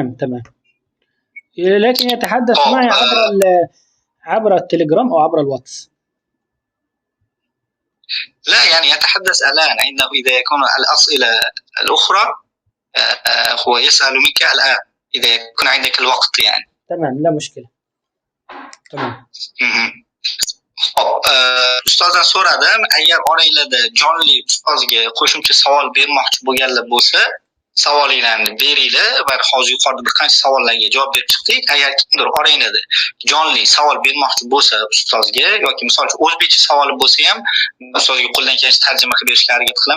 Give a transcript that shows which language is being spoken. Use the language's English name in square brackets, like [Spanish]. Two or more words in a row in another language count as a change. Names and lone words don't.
[Arabic] لكن يتحدث معي عبر التليجرام أو عبر الواتس؟ لا، يعني يتحدث الآن، عندما إذا يكون الأسئلة الأخرى هو يسأل منك الآن إذا يكون عندك الوقت يعني. تمام، لا مشكلة. تمام. [Uzbek] Ustozdan so'radim, agar oranglarda jonli ustozga qo'shimcha savol bermoqchi bo'lganlar bo'lsa, savolinglarni beringlar va hozir yuqorida bir qancha savollarga javob berib chiqdik. Agar kimdir oranglarda jonli savol bermoqchi bo'lsa ustozga, yoki misol uchun o'zbekcha savoli bo'lsa ham ustozga qo'ldan kelgancha tarjima qilib berishga harakat qilaman.